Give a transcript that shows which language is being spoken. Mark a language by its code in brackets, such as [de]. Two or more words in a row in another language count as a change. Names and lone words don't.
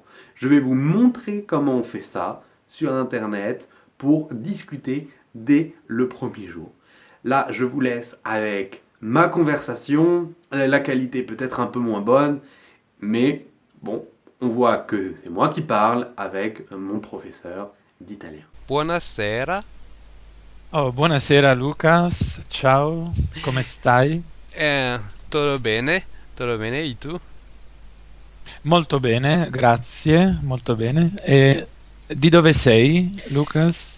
[fr] Je vais vous montrer comment on fait ça sur Internet pour discuter dès le premier jour. Là, je vous laisse avec ma conversation. La qualité peut être un peu moins bonne, mais bon, on voit que c'est moi qui parle avec mon professeur d'italien. [it] Buonasera. Oh, buonasera Lucas, ciao, come stai? Eh, Todo bene? Todo bene? E tu? Molto bene, grazie, molto bene. E di dove sei, Lucas?